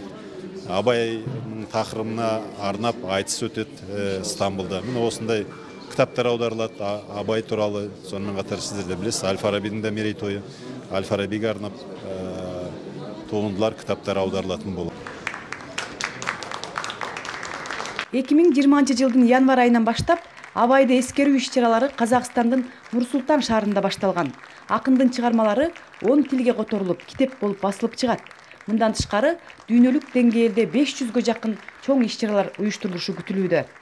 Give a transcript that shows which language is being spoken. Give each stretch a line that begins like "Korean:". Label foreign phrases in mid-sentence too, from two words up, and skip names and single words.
Kazakh: Абайның тақырыбына арнап айтыс өтеді Стамбулда. Міне осындай кітаптар аударылады Абай туралы. Сонымен қатар сіздер де білесіз, Әл-Фарабидің да мерейтойы. Әл-Фарабиге арнап туындылар, кітаптар аударылатын болады.
Kyrgyz: 2020 жылдын январь айынан баштап Абайды эскерүү иш-чаралары Казакстандын Нур-Султан шаарында башталган. Акындын чыгармалары 10 тилге которулуп, китеп болуп басылып чыгат. Мындан тышкары дүйнөлүк деңгээлде 500гө жакын чоң иш-чаралар уюштурулушу күтүлүүдө.